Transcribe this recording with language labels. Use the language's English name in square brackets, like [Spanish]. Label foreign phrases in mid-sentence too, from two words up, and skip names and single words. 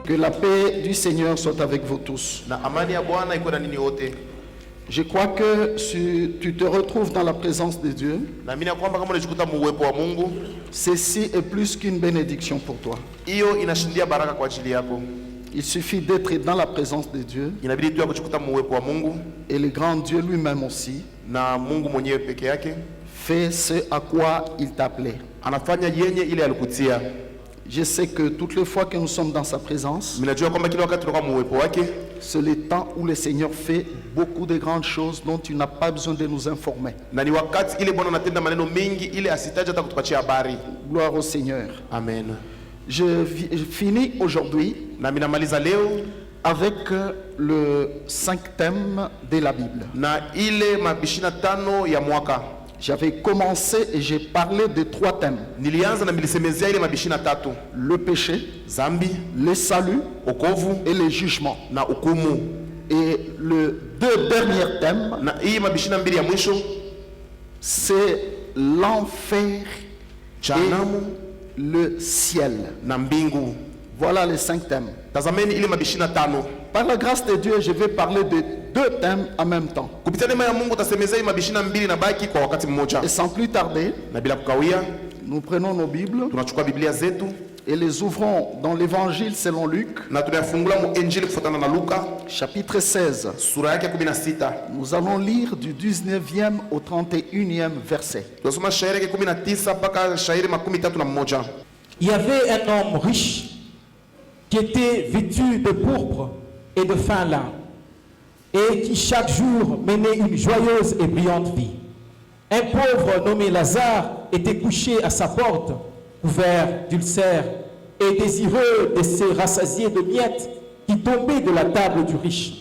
[French] la paix du Seigneur soit avec vous tous. [Swahili] Na amani ya Bwana iko na ninyi wote. [French] Je crois que si tu te retrouves dans la présence de Dieu, [Swahili] Na mimi kwamba kama unajikuta muwepo wa Mungu, [French] ceci est plus qu'une bénédiction pour toi. [Swahili] hiyo inashindia baraka kwa ajili yako. [French] Il suffit d'être dans la présence de Dieu [Swahili] Inabidi tu kujikuta muwepo wa Mungu [French] et le grand Dieu lui-même aussi [Swahili] na Mungu mwenyewe peke yake [French] fait ce à quoi il t'appelait. [Swahili] anafanya yenye ile alikutia. [French] Je sais que toutes les fois que nous sommes dans sa présence, [Swahili] Minajua kwamba kila wakati tunakuwa muwepo wake, [French] c'est le temps où le Seigneur fait beaucoup de grandes choses dont tu n'as pas besoin de nous informer. [Swahili] na ni wakati ile Bwana anatenda maneno mengi ile asitaje hata kutupatia habari. [French] Gloire au Seigneur. [Swahili] Amen. [French] Je finis aujourd'hui [Swahili] Na minamaliza leo [French] avec le 5 thèmes de la Bible. [Swahili] na ile mabishina tano ya mwaka. [French] J'avais commencé et j'ai parlé de 3 thèmes. [Swahili] Nilianza na milisemezia ile mabishina tatu: [French] Le péché, [Swahili] zambi, [French] le salut [Swahili] okovu [French] et le jugement. [Swahili] na hukumu. [French] Et le 2 derniers thèmes, [Swahili] Na hii mabishina mbili ya mwisho, [French] c'est l'enfer [Swahili] jehanamu [French] et le ciel. [Swahili] na mbingu. [French] Voilà les 5 thèmes. [Swahili] Tazameni ile mabishina tano. [French] Par la grâce de Dieu, je vais parler de 2 thèmes en même temps. [Swahili] Kupitia neema ya Mungu tasemezea hii mabishina mbili na baki kwa wakati mmoja. [French] Et sans plus tarder, [Swahili] Na bila kukawia, [French] nous prenons nos Bibles [Swahili] tunachukua Biblia zetu [French] et les ouvrons dans l'évangile selon Luc, [Swahili] na tunayafungula mu Injili kufuatana na Luka [French] chapitre 16. [Swahili] sura yake 16. [French] Nous allons lire du 19e au 31e verset. [Swahili] Tunasoma shairi yake 19 mpaka shairi 31. [French] Il y avait un homme riche qui était vêtu de pourpre et de fin lin et qui chaque jour menait une joyeuse et brillante vie. Un pauvre nommé Lazare était couché à sa porte, couvert d'ulcères et désireux de se rassasier de miettes qui tombaient de la table du riche.